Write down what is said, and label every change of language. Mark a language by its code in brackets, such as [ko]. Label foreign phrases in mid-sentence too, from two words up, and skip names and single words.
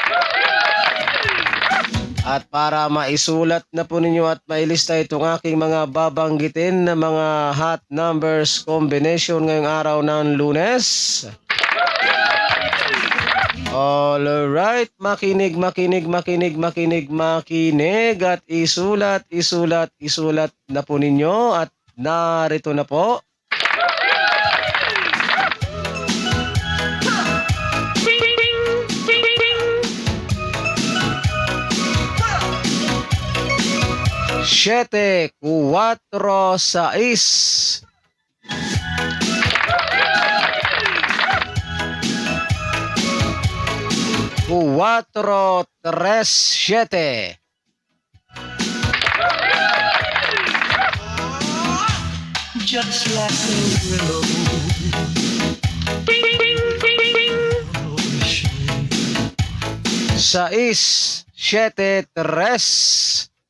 [tl] At para maisulat na po ninyo at mailista itong aking mga babanggitin na mga [en] hot numbers combination [tl] ngayong araw ng Lunes. Alright, makinig at isulat na po ninyo at narito na po. Siete, 4, 6. Cuatro, 3, 7. [en] Just like a willow. [tl] 6, 7, 3.